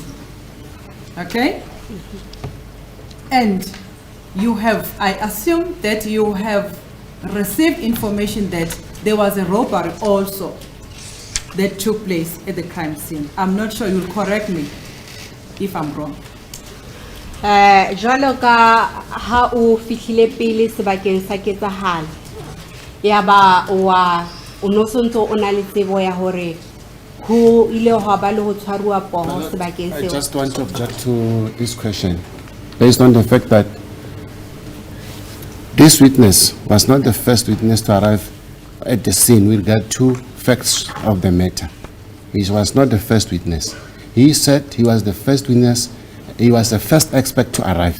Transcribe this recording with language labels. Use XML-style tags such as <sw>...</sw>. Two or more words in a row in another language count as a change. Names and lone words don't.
<en>Okay? And you have, I assume that you have received information that there was a robbery also that took place at the crime scene. I'm not sure, you'll correct me if I'm wrong.</en> <st>Jwalo ka ha o fihlile pele sebakeng sa ketsahalo ya ba wa o no sontso o na le tsebo ya hore ho ile ho ba le ho tshwaruwa poho sebakeng</st> <en>I</en> <st>seo.</st> <en>just want to object to this question based on the fact that this witness was not the first witness to arrive at the scene with regard to facts of the matter. He was not the first witness. He said he was the first witness, he was the first expert to arrive.</en>